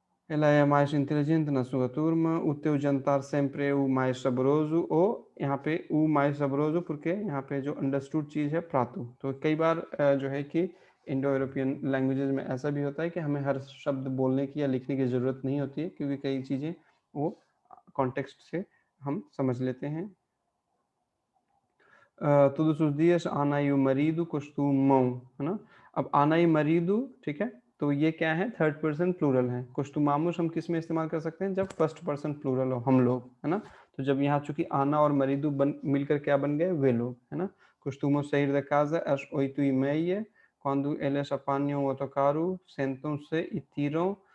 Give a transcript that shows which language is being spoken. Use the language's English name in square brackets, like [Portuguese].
[Portuguese] Ela é a mais inteligente na sua turma, o teu jantar sempre é o mais saboroso, ou [Hindi] यहाँ पे [Portuguese] o mais saboroso porque [Hindi] यहाँ पे जो understood चीज़ है प्रातु। तो कई बार जो है कि इंडो यूरोपियन लैंग्वेजेस में ऐसा भी होता है कि हमें हर शब्द बोलने की या लिखने की ज़रूरत नहीं होती है, क्योंकि कई चीज़ें वो कॉन्टेक्स्ट से हम समझ लेते हैं। [Portuguese] todos os dias Ana e o marido costumam, [Hindi] है ना। अब आना [Portuguese] e marido, [Hindi] ठीक है, तो ये क्या है, थर्ड पर्सन प्लूरल है। costumamos हम किस में इस्तेमाल कर सकते हैं, जब फर्स्ट पर्सन प्लूरल हो, हम लोग, है ना। तो जब यहाँ चूंकि आना और marido मिलकर क्या बन गए, वे लोग, है ना। [Portuguese] costumam sair da casa às 8h30, quando eles apanham o autocarro, sentam-se e tiram